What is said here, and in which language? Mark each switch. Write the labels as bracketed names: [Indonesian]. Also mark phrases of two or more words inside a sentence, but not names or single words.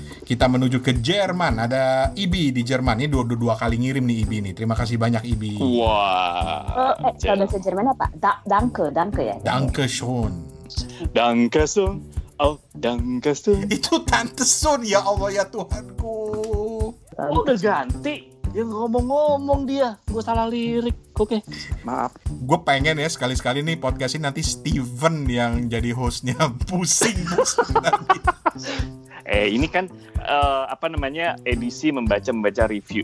[Indonesian] Kita menuju ke Jerman. Ada Ibi di Jerman. Ini dua kali ngirim nih Ibi nih. Terima kasih banyak Ibi. Wah. Kalau bahasa Jerman apa? Danke ya. [German] Danke schön. Danke schön. Oh, danke schön. [Indonesian] Itu Tante Sun, ya Allah ya Tuhanku. Oh, udah ganti. Dia ngomong-ngomong dia. Gue salah lirik. Oke. Maaf. Gue pengen ya sekali-sekali nih podcast ini nanti Steven yang jadi hostnya. Pusing nanti. Ini kan edisi membaca review.